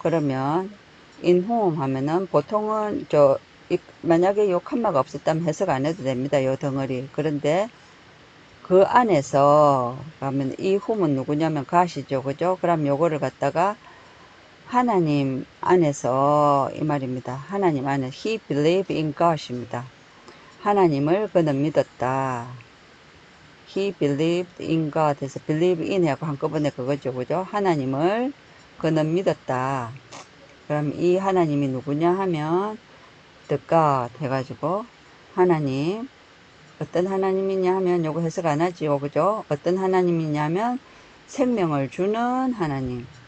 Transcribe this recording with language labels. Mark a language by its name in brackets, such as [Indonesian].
[Korean] 그러면 [English] in whom [Korean] 하면은 보통은 만약에 요 칸마가 없었다면 해석 안 해도 됩니다. 요 덩어리. 그런데 그 안에서 가면 이 whom은 누구냐면 god이죠. 그죠? 그럼 요거를 갖다가 하나님 안에서 이 말입니다. 하나님 안에 [English] he believed in God입니다. [Korean] 하나님을 그는 믿었다. [English] He believed in God [Korean] 해서 [English] believe in [Korean] 하고 한꺼번에 그거죠. 그죠? 하나님을 그는 믿었다. 그럼 이 하나님이 누구냐 하면 [English] the God [Korean] 해가지고 하나님 어떤 하나님이냐 하면 요거 해석 안 하지요. 그죠? 어떤 하나님이냐면 생명을 주는 하나님.